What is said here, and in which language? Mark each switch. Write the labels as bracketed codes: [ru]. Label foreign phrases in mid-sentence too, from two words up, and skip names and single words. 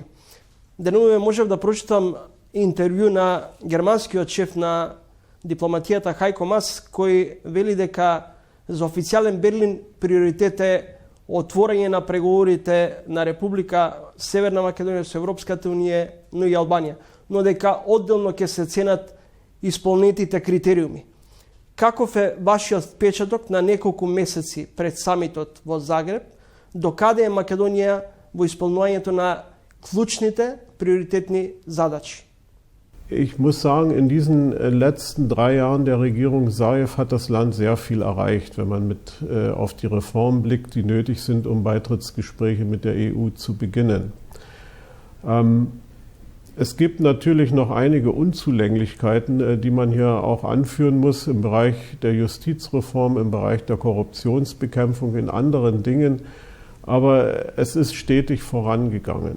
[mk] Денуве можев да прочитам интервју на германскиот шеф на дипломатијата Хајко Мас, кој вели дека за официјален Берлин приоритет е отворање на преговорите на Република Северна Македонија со Европската унија, но и Албанија, но дека одделно ќе се ценат исполнетите критериуми. Каков е вашиот впечаток на неколку месеци пред самитот во Загреб, докаде е Македонија во исполнувањето на клучните приоритетни задачи? [de] Ich muss sagen, in diesen letzten 3 Jahren der Regierung Zaev hat das Land sehr viel erreicht, wenn man auf die Reformen blickt, die nötig sind, um Beitrittsgespräche mit der EU zu beginnen. Es gibt natürlich noch einige Unzulänglichkeiten, die man hier auch anführen muss im Bereich der Justizreform, im Bereich der Korruptionsbekämpfung, in anderen Dingen, aber es ist stetig vorangegangen.